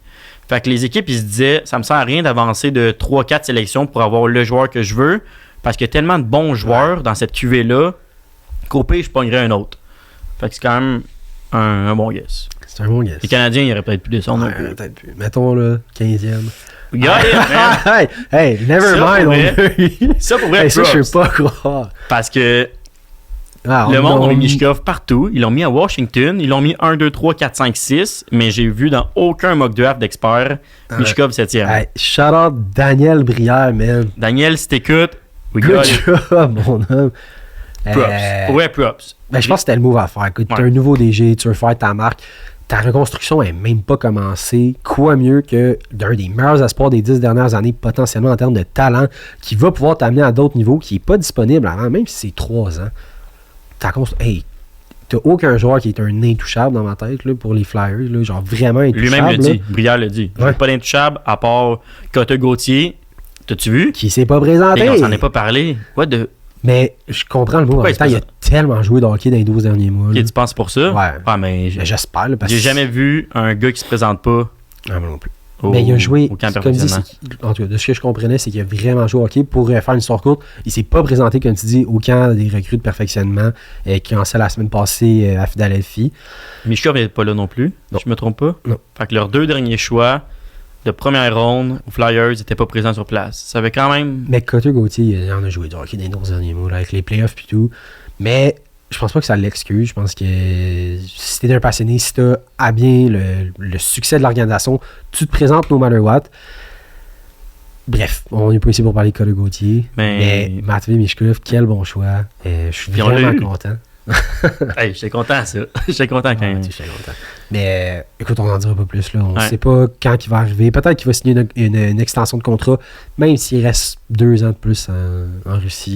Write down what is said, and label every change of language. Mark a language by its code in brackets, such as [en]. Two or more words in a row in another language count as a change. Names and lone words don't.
[fr] Fait que les équipes, ils se disaient, ça me sert à rien d'avancer de 3-4 sélections pour avoir le joueur que je veux, parce qu'il y a tellement de bons joueurs dans cette cuvée-là qu'au pire, je pognerais un autre. Fait que c'est quand même un bon guess. C'est un bon guess. Les Canadiens, ils auraient peut-être pu descendre un peu. Peut-être plus. Mettons, là, 15e. [en] Got it, man! hey, never [fr] Ça, [en] mind. [fr] Ça, pour vrai, Hey, ça, je props. sais pas croire. Parce que Ah, le monde a mis Michkov partout. Ils l'ont mis à Washington. Ils l'ont mis 1, 2, 3, 4, 5, 6. Mais j'ai vu dans aucun [en] mock draft [fr] d'experts Michkov 7e. [en] Hey, shout out Daniel Brière, man. [fr] Daniel, si t'écoutes, [en] we got Good it. job, [fr] mon homme. Props. Ouais, props. Ben, je pense que c'était le move à faire. Écoute, t'es un nouveau DG, tu veux faire ta marque. Ta reconstruction n'est même pas commencée. Quoi mieux que d'un des meilleurs espoirs des 10 dernières années, potentiellement en termes de talent, qui va pouvoir t'amener à d'autres niveaux, qui n'est pas disponible avant, même si c'est 3 ans. Hey, t'as aucun joueur qui est un intouchable dans ma tête là, pour les Flyers. Là, genre vraiment intouchable. Lui-même le là, dit. Brière le dit. Ouais. Pas d'intouchable à part Cote Gauthier. T'as-tu vu? qui s'est pas présenté. Et on s'en est pas parlé. [en] What the... [fr] Mais je comprends le mot. En Pourquoi même temps, il il se a tellement joué de hockey dans les 12 derniers mois. Ok, là. tu penses pour ça? Ouais. Mais Ben, j'espère. Là, parce j'ai que- jamais vu un gars qui se présente pas Ah, moi non plus. au, Mais il a joué, au camp comme dit, perfectionnement. en tout cas, de ce que je comprenais, c'est qu'il a vraiment joué au hockey. Pour faire une histoire courte, il s'est pas présenté, comme tu dis, au camp des recrues de perfectionnement qui ont lancé la semaine passée à Philadelphie. Michkov n'est pas là non plus, Non. si je me trompe pas. Non. Fait que leurs 2 derniers choix de première ronde aux Flyers n'étaient pas présents sur place. Ça avait quand même... Mais Cotter Gauthier, il en a joué du hockey dans les 12 derniers mois, là, avec les playoffs et tout. Mais je pense pas que ça l'excuse. Je pense que si t'es un passionné, si t'as à bien le succès de l'organisation, tu te présentes [en] no matter what. [fr] Bref, on n'est pas ici pour parler de Cotter Gauthier. Mais- Mais Matvei Michkov, quel bon choix. Je suis Puis on l'a vraiment eu. content. Hey, j'étais content, ça. J'étais content quand Ah, même. tu sais, je suis content. Mais écoute, on n'en dira pas plus. Là. On ne Ouais. sait pas quand il va arriver. Peut-être qu'il va signer une extension de contrat, même s'il reste 2 ans de plus en Russie.